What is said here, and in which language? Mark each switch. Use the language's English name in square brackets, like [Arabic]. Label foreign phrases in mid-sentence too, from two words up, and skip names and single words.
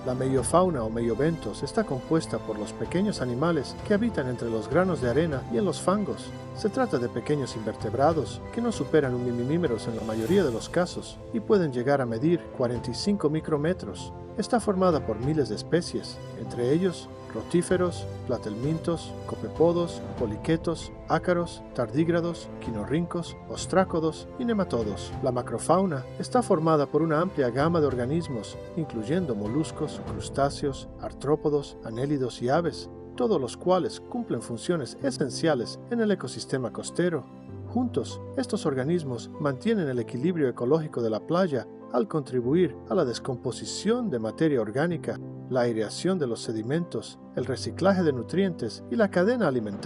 [Spanish] La meiofauna o meiobentos está compuesta por los pequeños animales que habitan entre los granos de arena y en los fangos. Se trata de pequeños invertebrados que no superan 1 milímetros en la mayoría de los casos y pueden llegar a medir 45 micrómetros. Está formada por miles de especies, entre ellos rotíferos, platelmintos, copepodos, poliquetos, ácaros, tardígrados, quinorrincos, ostrácodos y nematodos. La macrofauna está formada por una amplia gama de organismos, incluyendo moluscos, crustáceos, artrópodos, anélidos y aves, todos los cuales cumplen funciones esenciales en el ecosistema costero. Juntos, estos organismos mantienen el equilibrio ecológico de la playa al contribuir a la descomposición de materia orgánica, la aireación de los sedimentos, el reciclaje de nutrientes y la cadena alimentaria.